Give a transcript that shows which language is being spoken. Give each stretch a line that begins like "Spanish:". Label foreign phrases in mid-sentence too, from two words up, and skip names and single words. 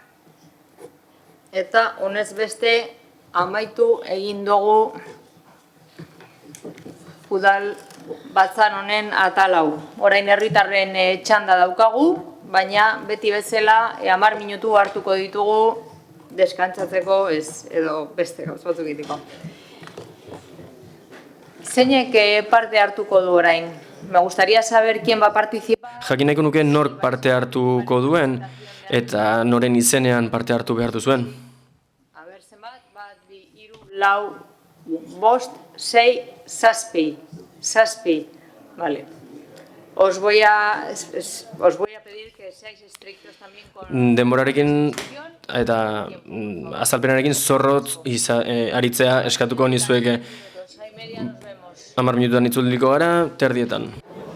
Basque: Eta honez beste amaitu egin dugu udal batzar honen atal hau. Orain herritarren txanda daukagu, baina beti bezala 10 minutu hartuko ditugu deskantzatzeko edo beste gauz batzuk egiteko. Zeinek parte hartuko du orain?
Spanish: Me gustaría saber quién va a participar.
Basque: Jakin nahiko nuke nork parte hartuko duen eta noren izenean parte hartu behar duzuen. A ber, zenbat, 1, 2, 3, 4, 5, 6, 7. Vale.
Spanish: Os voy a pedir que seáis estrictos también con...
Basque: Denborarekin eta azalpenarekin zorrotz aritzea eskatuko nizueke 10 minututan itzuliko gara, terdietan.